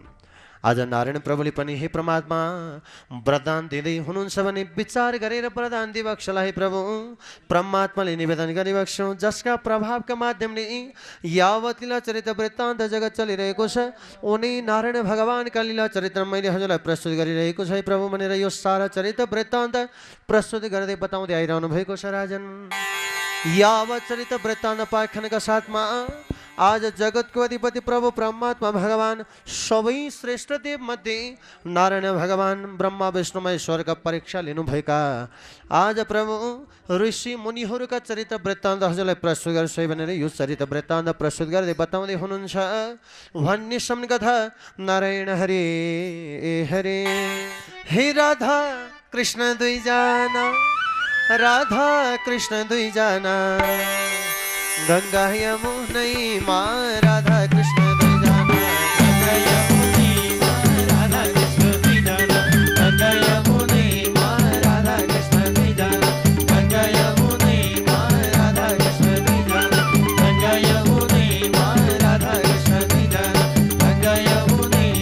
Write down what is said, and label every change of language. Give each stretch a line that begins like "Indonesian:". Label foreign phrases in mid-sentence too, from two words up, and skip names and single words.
Nepali: आज नारायण प्रभुले पनि हे परमात्मा वरदान दिँदै हुनुहुन्छ भने विचार गरेर वरदान दिबक्सलाई प्रभु परमात्माले निवेदन गरिबक्सौँ, जसका प्रभावका माध्यमले यावत लीला चरित्र वृत्तान्त जगत चलिरहेको छ उनी नारायण भगवानका लीला चरित्र मैले हजुरलाई प्रस्तुत गरिरहेको छ प्रभु भनेर यो सारा चरित्र वृत्तान्त प्रस्तुत गर्दै बताउँदै आइरहनु भएको छ राजन। यावत चरित्र वृत्तान्त पाखनका साथमा आज जगतको अधिपति प्रभु परमात्मा भगवान सबै श्रेष्ठ देव मध्ये नारायण भगवान ब्रह्मा विष्णु महेश्वरका परीक्षा लिनुभएका आज प्रभु ऋषि मुनिहरूका चरित्र वृत्तान्त हजुरलाई प्रस्तुत गर्छु भनेर यो चरित्र वृत्तान्त प्रस्तुत गर्दै बताउँदै हुनुहुन्छ। भन्ने कथा नारायण हरे हरे। हे राधा कृष्ण दुईजना, राधा कृष्ण दुईजना, गंगा यमुनैमा राधा कृष्ण दुईजना, गंगा यमुनैमा राधा कृष्ण दुईजना, गंगा यमुनैमा राधा कृष्ण दुईजना, गंगा यमुनैमा राधा कृष्ण दुईजना, गंगा यमुनैमा राधा कृष्ण दुईजना, गंगा यमुनैमा